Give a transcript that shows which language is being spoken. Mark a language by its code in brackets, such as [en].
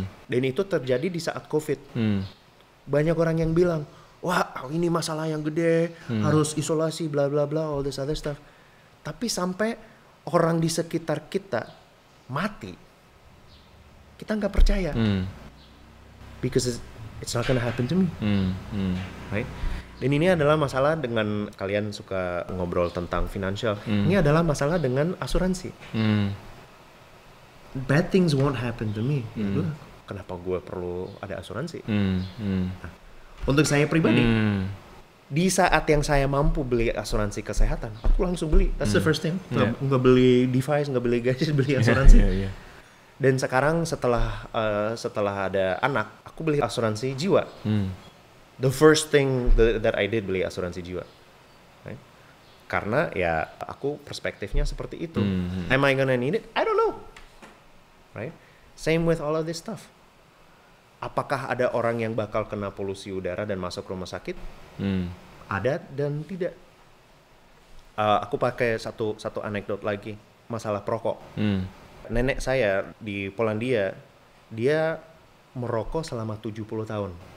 [id] Dan itu terjadi di saat COVID. Banyak orang yang bilang, wah ini masalah yang gede, harus isolasi, bla bla bla, [en] all this other stuff. [id] Tapi sampai orang di sekitar kita mati, kita nggak percaya. [en] Because it's not gonna happen to me. Right? [id] Dan ini adalah masalah dengan, kalian suka ngobrol tentang financial, ini adalah masalah dengan asuransi. [en] Bad things won't happen to me. [id] Kenapa gue perlu ada asuransi? Nah, untuk saya pribadi, di saat yang saya mampu beli asuransi kesehatan, aku langsung beli. [en] That's the first thing. [id] Nggak beli device, nggak beli gadget, beli asuransi. Dan sekarang setelah ada anak, aku beli asuransi jiwa. [en] The first thing that I did, [id] beli asuransi jiwa. [en] Right? [id] Karena ya aku perspektifnya seperti itu. [en] Am I gonna need it? I don't know. Right? Same with all of this stuff. [id] Apakah ada orang yang bakal kena polusi udara dan masuk rumah sakit? Ada dan tidak. Aku pakai satu anekdot lagi, masalah perokok. Nenek saya di Polandia, dia merokok selama 70 tahun.